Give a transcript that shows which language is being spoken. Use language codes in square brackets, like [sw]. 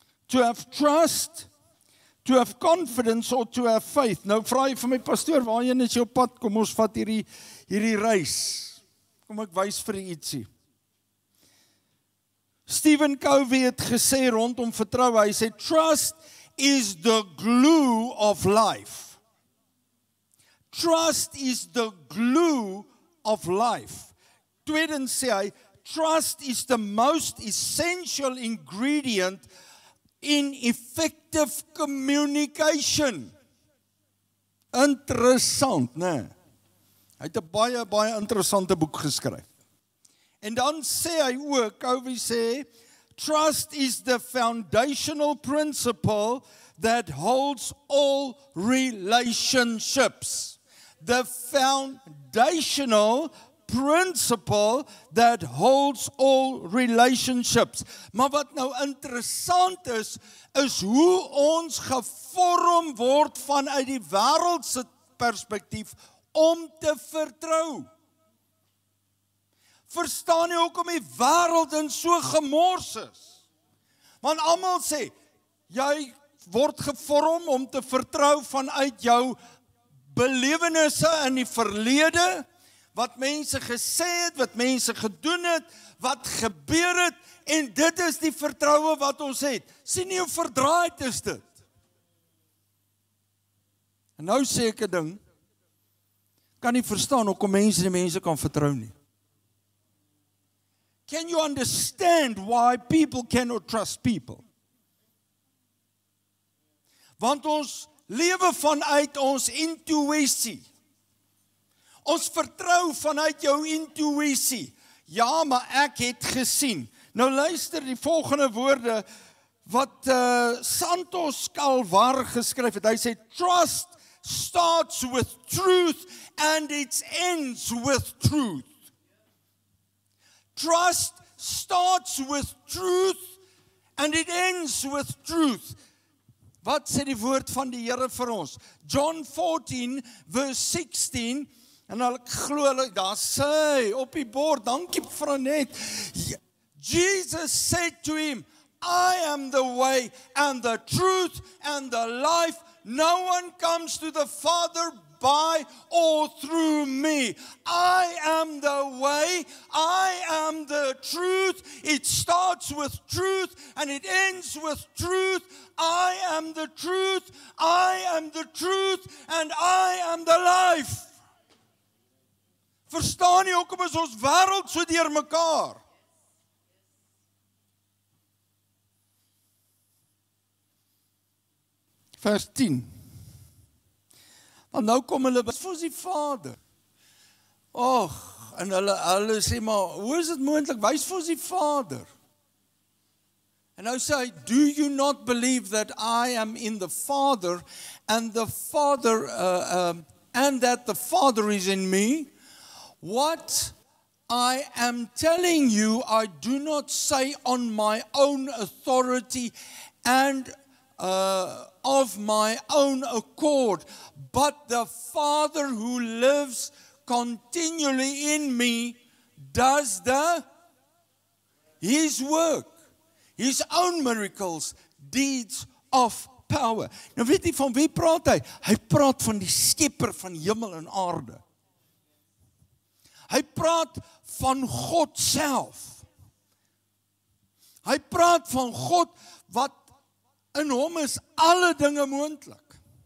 [en] To have trust, to have confidence, or to have faith. [af] Nou vra jy vir my, pastoor, waarheen is jou pad? Kom ons vat hierdie reis. Kom ek wys vir u ietsie. Stephen Covey het gesê rondom vertroue, hy sê, [en] trust is the glue of life. Trust is the glue of life. [af] Tweedens sê hy, [en] trust is the most essential ingredient in effective communication. [af] Interessant, né? Hy het 'n baie interessante boek geskryf. En dan sê hy ook, Covey sê, [en] trust is the foundational principle that holds all relationships. The foundational principle that holds all relationships. [af] Maar wat nou interessant is hoe ons gevorm word vanuit die wêreldse perspektief om te vertrou. Verstaan jy hoekom die wêreld in so gemors is? Want almal sê, jy word gevorm om te vertrou vanuit jou belewennisse in die verlede, wat mense gesê het, wat mense gedoen het, wat gebeur het, en dit is die vertroue wat ons het. Sien nie hoe verdraaid is dit? En nou sê ek 'n ding, kan nie verstaan hoekom mense die mense kan vertrou nie. [en] Can you understand why people cannot trust people? [af] Want ons lewe vanuit ons intuïsie. Ons vertrou vanuit jou intuïsie. Ja, maar ek het gesien. Nou luister die volgende woorde wat Santos Calvar geskryf het. Hy sê, [en] trust starts with truth and it ends with truth. Trust starts with truth and it ends with truth. [af] Wat sê die woord van die Here vir ons? John 14 [en] verse 16, [af] en ek glo daar sê op die bord, dankie Franet. [en] Jesus said to him, I am the way and the truth and the life. No one comes to the Father by or through me. I am the way, I am the truth. It starts with truth and it ends with truth. I am the truth, I am the truth, and I am the life. [af] Verstaan jy hoekom is ons wêreld so deurmekaar? Vers 10. Want nou kom hulle, wat vir ons die Vader? Och, en hulle sê maar, hoe is dit moontlik? Wys vir ons die Vader. En nou sê hy, [en] do you not believe that I am in the Father and the Father and that the Father is in me? What I am telling you, I do not say on my own authority and of my own accord, but the Father who lives continually in me does His work, His own miracles, deeds of power. [af] Nou weet jy van wie praat hy? Hy praat van die skepper van hemel en aarde. Hy praat van God self. Hy praat van God wat in hom is alle dinge moontlik.